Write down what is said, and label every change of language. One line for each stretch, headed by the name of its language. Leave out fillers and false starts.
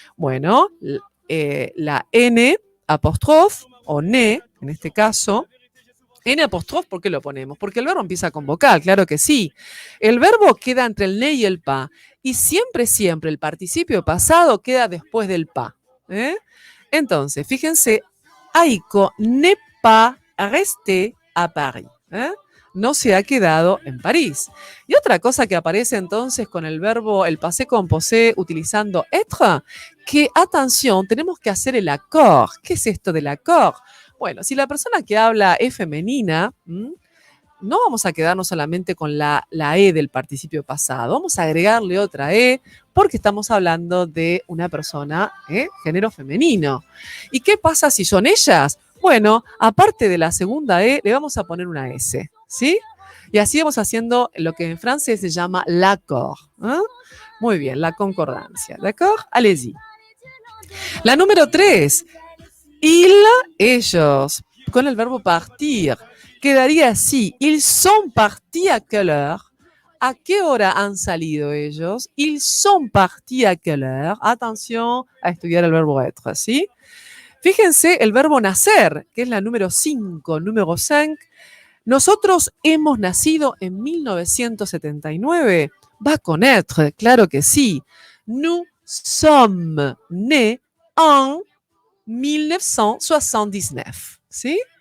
Spanish: Bueno, la N apóstrofe o ne, en este caso, N apóstrofe, ¿por qué lo ponemos? Porque el verbo empieza con vocal, claro que sí. El verbo queda entre el ne y el pa. Y siempre, siempre el participio pasado queda después del pa. Entonces, fíjense,
French: Aiko n'est pas resté à Paris.
Spanish: No se ha quedado en París. Y otra cosa que aparece entonces con el verbo, el passé composé, utilizando être, que, atención, tenemos que hacer el accord. ¿Qué es esto del accord? Bueno, si la persona que habla es femenina, no vamos a quedarnos solamente con la E del participio pasado, vamos a agregarle otra E porque estamos hablando de una persona, género femenino. ¿Y qué pasa si son ellas? Bueno, aparte de la segunda E, le vamos a poner una S, ¿sí? Y así vamos haciendo lo que en francés se llama l'accord. Muy bien, la concordancia, ¿d'accord?
French: Allez-y.
Spanish: La número 3, ellos, con el verbo partir, quedaría así.
French: Ils sont partis à quelle heure?
Spanish: ¿A qué hora han salido ellos?
French: Ils sont partis à quelle heure?
Spanish: Atención a estudiar el verbo être, ¿sí? Fíjense el verbo nacer, que es la número 5, número 5. Nosotros hemos nacido en 1979. Va con être, claro que sí.
French: Nous sommes nés en 1979,
Spanish: ¿sí?